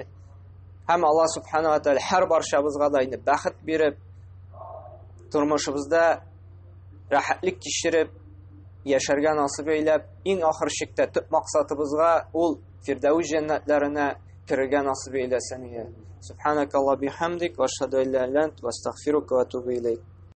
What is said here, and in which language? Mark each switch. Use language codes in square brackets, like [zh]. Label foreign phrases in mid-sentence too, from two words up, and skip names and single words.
[tt] Һәм Аллаһ [ar] سبحانه وتعالى [tt] һәр барчабызга да инде бәхет биреп, тормышыбызда рәхәтлек кичереп, яшәргә насыйп әйләп, иң ахыр чиктә төп максатыбызга ул Фирдәүс җәннәтләренә керергә насыйп әйләсен. [ar] سبحانك اللهم بحمدك وأشهد أن لا إله إلا أنت وأستغفرك وأتوب إليك.